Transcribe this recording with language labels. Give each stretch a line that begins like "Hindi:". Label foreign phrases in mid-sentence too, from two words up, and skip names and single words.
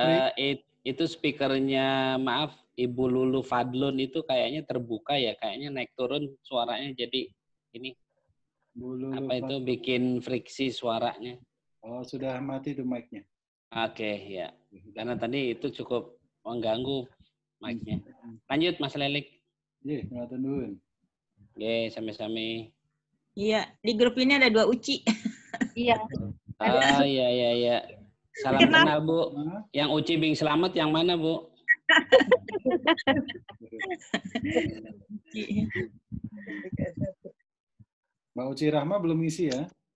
Indonesian: Itu speakernya, maaf, Ibu Lulu Fadlun itu kayaknya terbuka ya, kayaknya naik turun suaranya jadi ini apa itu bikin friksi suaranya. Oh, sudah mati tuh mic-nya. Oke, ya. Karena tadi itu cukup mengganggu mic-nya. Lanjut Mas Lelik.
Javanese: Nggih, ngatur nuwun. Nggih, sami-sami.
Indonesian: Iya, di grup ini ada 2 Uci. Iya. Ah, iya. Salam kenal, Bu. Yang Uci Bing Selamat yang mana, Bu? Mbak Uci Rahma belum ngisi ya?